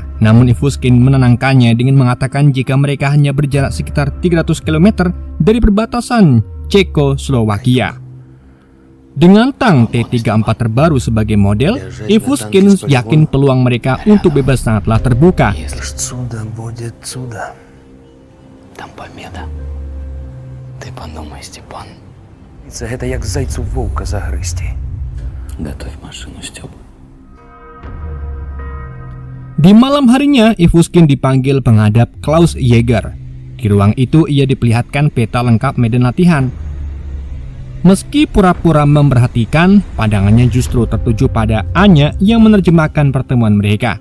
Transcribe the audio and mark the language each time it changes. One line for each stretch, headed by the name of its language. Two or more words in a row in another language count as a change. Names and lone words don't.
Indonesian: Namun Ivuskin menenangkannya dengan mengatakan jika mereka hanya berjarak sekitar 300 km dari perbatasan Cekoslowakia. Dengan tank T-34 terbaru sebagai model, Ivuskin yakin peluang mereka untuk bebas sangatlah terbuka.
Russian: Чудо будет чудо. Там победа. Ты подумай, Степан.
Ukrainian: Это як зайцу вовка загризти.
Russian: Готовь машину, Степ.
Indonesian: Di malam harinya, Ivuskin dipanggil penghadap Klaus Jaeger. Di ruang itu ia diperlihatkan peta lengkap medan latihan. Meski pura-pura memperhatikan, pandangannya justru tertuju pada Anya yang menerjemahkan pertemuan mereka.